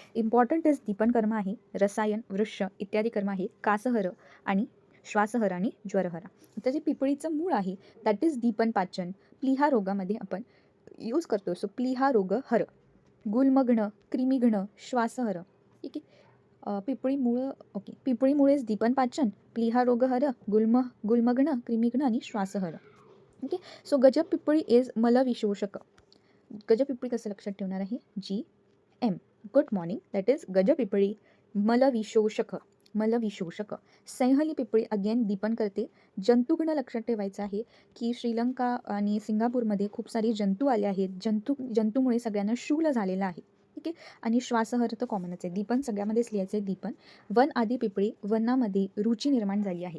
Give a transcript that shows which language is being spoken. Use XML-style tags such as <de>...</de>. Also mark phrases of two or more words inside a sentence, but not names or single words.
<en>important is</en> <mr>दीपन कर्म आहे. रसायन, वृक्ष इत्यादी कर्म आहे. कासहर आणि श्वासहर आणि ज्वरहर. आता जे पिपळीचं मूळ आहे</mr> <en>that is</en> <mr>दीपन पाचन. प्लीहा रोगामध्ये आपण यूज करतो. सो प्लीहा रोग हर. गुल्मघ्न, क्रिमिघ्न, श्वासहर. ठीक आहे. पिपळी मूळ ओके. पिपळीमुळेच दीपन पाचन, प्लीहा रोग हर, गुल्मघ्न, क्रिमिघ्न आणि श्वासहर.</mr> <en>okay. so</en> <mr>गजपिपळी इज मलविशोषक. गजपिपळी कसं लक्षात ठेवणार आहे? GM.</mr> <en>good morning. that is</en> <mr>गजपिपळी मलविशोषक. मलविशोषक. सैहली पिपळी अगेन दीपन करते. जंतुघ्न लक्षात ठेवायचं आहे की श्रीलंका आणि सिंगापूरमध्ये खूप सारे जंतू आले आहेत. जंतूमुळे सगळ्यांना शूल झालेलं आहे. ठीक आहे. आणि श्वासहर तर कॉमनच आहे. दीपन सगळ्यामध्येच लिहायचं आहे. दीपन. वन आदी पिपळी वनामध्ये रुची निर्माण झाली आहे.</mr>